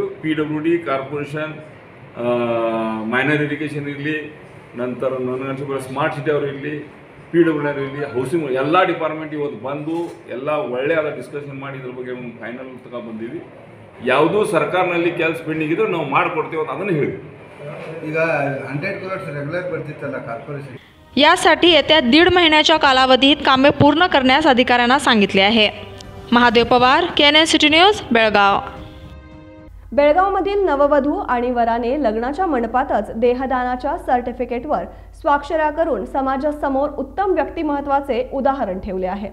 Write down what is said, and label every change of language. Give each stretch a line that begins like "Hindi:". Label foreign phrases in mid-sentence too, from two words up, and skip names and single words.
English: PWD corporation, minor irrigation
Kannada: ಇರಲಿ, ನಂತರ ನನಗನ್ಸಿದ್ರೆ
English: smart city
Kannada: ಅವರು ಇರಲಿ, PWD ಇರಲಿ, ಹೌಸಿಂಗ್ ಎಲ್ಲ ಡಿಪಾರ್ಟ್ಮೆಂಟ್ ಇವತ್ತು ಬಂದು ಎಲ್ಲ ಒಳ್ಳೆಯದ ಡಿಸ್ಕಷನ್ ಮಾಡಿ ಇದ್ರ ಬಗ್ಗೆ ಒಂದು ಫೈನಲ್ ತಗೊಂಡ್ಬಂದೀವಿ। ಯಾವುದೂ ಸರ್ಕಾರನಲ್ಲಿ ಕೆಲಸ ಪೆಂಡಿಂಗ್ ಇದ್ರೆ ನಾವು ಮಾಡಿಕೊಡ್ತೀವಿ ಅಂತ ಅದನ್ನು ಹೇಳಿದ್ವಿ। ಈಗ
English: 100 crores regular
Kannada: ಬರ್ತಿತ್ತಲ್ಲ ಕಾರ್ಪೊರೇಷನ್,
Marathi: यासाठी येत्या 1.5 महिन्याच्या कालावधीत कामे पूर्ण करण्यास अधिकाऱ्यांना सांगितले आहे। महादेव पवार, KNN सिटी न्यूज, बेळगाव। बेळगावमधील नववधू आणि वराने लग्नाच्या मंडपातच देहदानाच्या सर्टिफिकेटवर स्वाक्षऱ्या करून समाजासमोर उत्तम व्यक्तिमत्वाचे उदाहरण ठेवले आहे।